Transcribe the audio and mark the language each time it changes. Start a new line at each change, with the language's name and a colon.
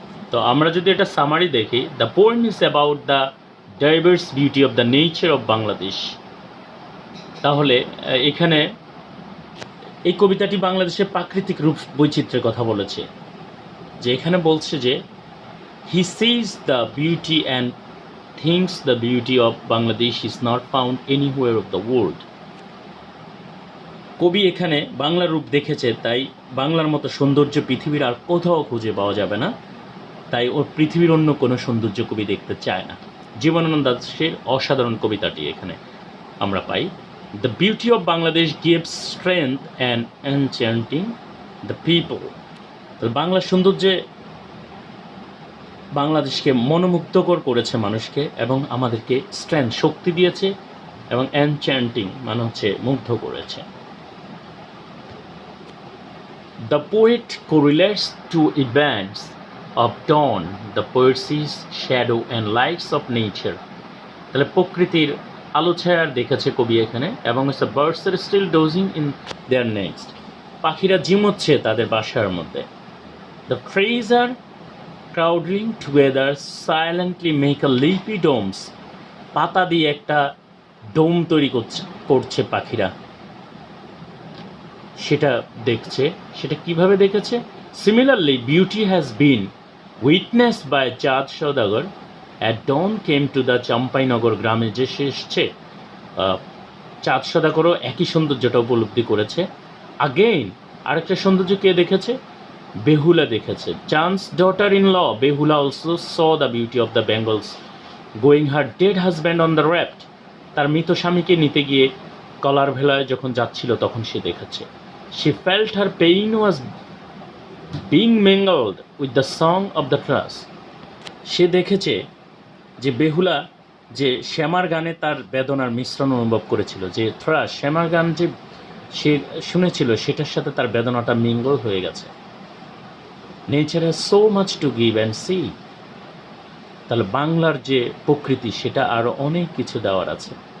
Bangla: তো আমরা যদি এটা সামারি দেখি,
English: The poem is about the diverse beauty of the nature of Bangladesh.
Bangla: তাহলে এখানে এই কবিতাটি বাংলাদেশের প্রাকৃতিক রূপ বৈচিত্র্যের কথা বলেছে, যে এখানে বলছে যে
English: He sees the beauty and thinks the beauty of Bangladesh is not found anywhere of the world.
Bangla: কবি এখানে বাংলার রূপ দেখেছে, তাই বাংলার মতো সৌন্দর্য পৃথিবীর আর কোথাও খুঁজে পাওয়া যাবে না, তাই ওর পৃথিবীর অন্য কোনো সৌন্দর্য কবি দেখতে চায় না। জীবনানন্দ দাশের অসাধারণ কবিতাটি এখানে আমরা পাই।
English: The beauty of Bangladesh gives strength and enchanting the people.
Bangla: বাংলার সৌন্দর্যে বাংলাদেশকে মনোমুগ্ধকর করেছে মানুষকে এবং আমাদেরকে স্ট্রেংথ শক্তি দিয়েছে এবং এনচ্যান্টিং মানে হচ্ছে মুগ্ধ করেছে।
English: The poet correlates to events of dawn, the poetry's shadow and lights of nature.
Bangla: তাহলে প্রকৃতির আলো ছায়া দেখেছে কবি এখানে, এবং হচ্ছে
English: birds are still dozing in their nest.
Bangla: পাখিরা ঝিমোচ্ছে তাদের বাসার মধ্যে।
English: The trees are crowding together silently make a leafy domes.
Bangla: পাতা দিয়ে একটা ডোম তৈরি করছে পাখিরা, সেটা দেখছে। সেটা কিভাবে দেখেছে?
English: Similarly, beauty has been witnessed by Chand Saudagar at dawn came to the Champainagar
Bangla: গ্রামে যে সে এসছে, চাঁদ সওদাগরও একই সৌন্দর্যটা উপলব্ধি করেছে। আগেইন আরেকটা সৌন্দর্য কে দেখেছে? বেহুলা দেখেছে।
English: Chand's daughter in law Behula also saw the beauty of the Bengal's going her dead husband on the raft.
Bangla: তার মৃত স্বামীকে নিতে গিয়ে কলার ভেলায় যখন যাচ্ছিল তখন সে দেখেছে।
English: She felt her pain was being mingled with the song of the thrush.
Bangla: সে দেখেছে যে বেহুলা যে শ্যামার গানে তার বেদনার মিশ্রণ অনুভব করেছিল, যে থ্রাশ শ্যামার গান যে সে শুনেছিল সেটার সাথে তার বেদনাটা মিঙ্গল হয়ে গেছে।
English: Nature has so much to give and see.
Bangla: তাহলে বাংলার যে প্রকৃতি সেটা আরও অনেক কিছু দেওয়ার আছে।